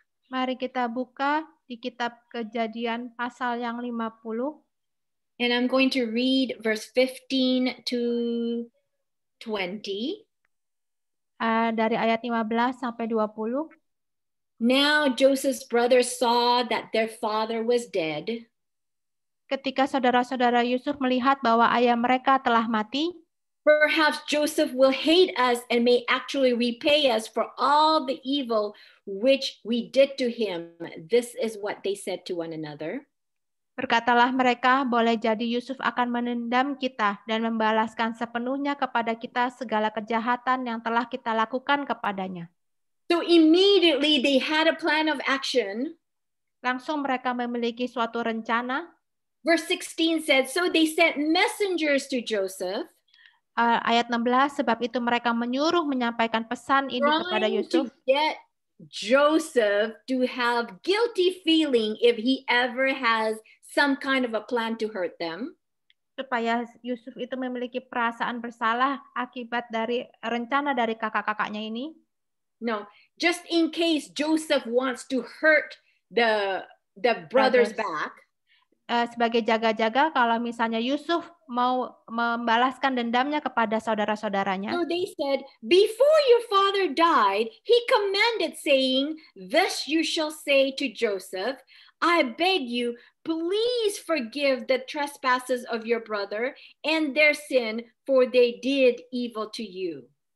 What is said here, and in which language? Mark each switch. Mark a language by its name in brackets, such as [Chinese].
[Indonesian] Mari kita buka di kitab Kejadian pasal yang 50. [English] And I'm going to read verse 15 to 20. [Indonesian] Dari ayat 15 sampai 20. [English] Now Joseph's brothers saw that their father was dead. [Indonesian] Ketika saudara-saudara Yusuf melihat bahwa ayah mereka telah mati, [English] perhaps Joseph will hate us and may actually repay us for all the evil which we did to him. This is what they said to one another. [Indonesian] Berkatalah mereka, boleh jadi Yusuf akan menendam kita dan membalaskan sepenuhnya kepada kita segala kejahatan yang telah kita lakukan kepadanya. [English] So immediately they had a plan of action. [Indonesian] Langsung mereka memiliki suatu rencana. [English] Verse 16 said, so they sent messengers to Joseph. [Indonesian] Ayat 16, sebab itu mereka menyuruh menyampaikan pesan ini kepada Yusuf. [English] To get Joseph to have guilty feeling if he ever has some kind of a plan to hurt them. [Indonesian] Supaya Yusuf itu memiliki perasaan bersalah akibat dari rencana dari kakak-kakaknya ini. [English] No, just in case Joseph wants to hurt the brothers back. [Indonesian] Sebagai jaga-jaga kalau misalnya Yusuf mau membalaskan dendamnya kepada saudara-saudaranya. [English] So they said, before your father died, he commanded saying, thus you shall say to Joseph, I beg you, please forgive the trespasses of your brother and their sin, for they did evil to you.